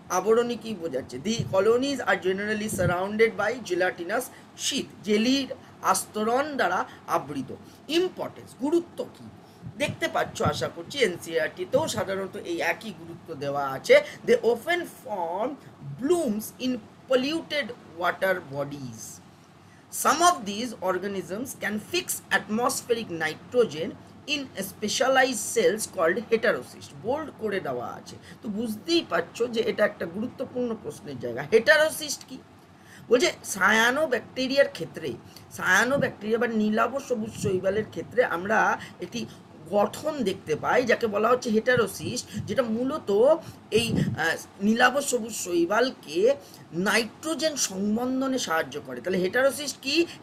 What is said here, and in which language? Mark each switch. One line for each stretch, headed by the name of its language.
Bangla: আবরণী কি বোঝাচ্ছে?
English: the colonies are generally surrounded by gelatinous sheath,
Bangla: জেলির আস্তরণ দ্বারা আবৃত। ইম্পর্টেন্স, গুরুত্ব কি দেখতে পাচ্ছ আশা করছি, এনসিইআরটিতেও সাধারণত এই একই গুরুত্ব দেওয়া আছে।
English: They often form blooms in polluted water bodies. Some of these organisms can fix atmospheric nitrogen in specialized cells called heterocyst.
Bangla: Bold করে দেওয়া আছে, তো বুঝতেই পারছো যে এটা একটা গুরুত্বপূর্ণ প্রশ্নের জায়গা। হেটারোসিস্ট কি বলছে? সায়ানোব্যাকটেরিয়ার ক্ষেত্রে, সায়ানোব্যাকটেরিয়া বা নীলাভ সবুজ শৈবালের ক্ষেত্রে আমরা একটি গঠন দেখতে পাই যাকে বলা হচ্ছে হেটারোসিস্ট, যেটা মূলত এই নীলাভ সবুজ শৈবালকে নাইট্রোজেন সংবন্ধনে সাহায্য করে। তাহলে হেটারোসিস্ট কি?